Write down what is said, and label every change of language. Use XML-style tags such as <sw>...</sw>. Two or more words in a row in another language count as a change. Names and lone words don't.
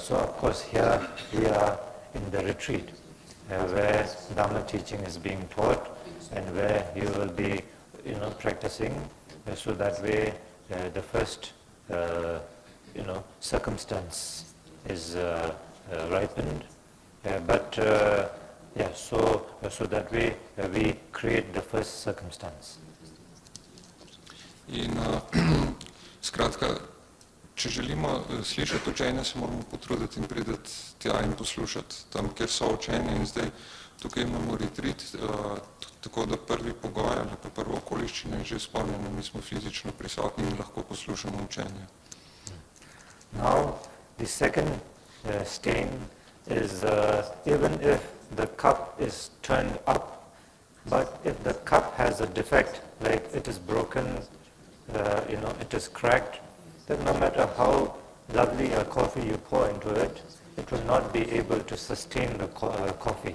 <en>So of course here we are in the retreat where Dhamma teaching is being taught and where you will be practicing, so that way the first circumstance is ripened, so that way we create the first circumstance.</en> <sl>In skratka, če želimo slišati učenje, se moramo potruditi in priti tja in poslušati tam, kjer so učenje. In zdaj tukaj imamo retreat, tako da prvi pogoj ali pa prva okoliščina je že izpolnjena, mi smo fizično prisotni in lahko poslušamo učenje.</sl> <en>Now, the second stain is even if the cup is turned up, but if the cup has a defect, like it is broken, it is cracked, then no matter how lovely a coffee you pour into it, it will not be able to sustain the coffee.</en>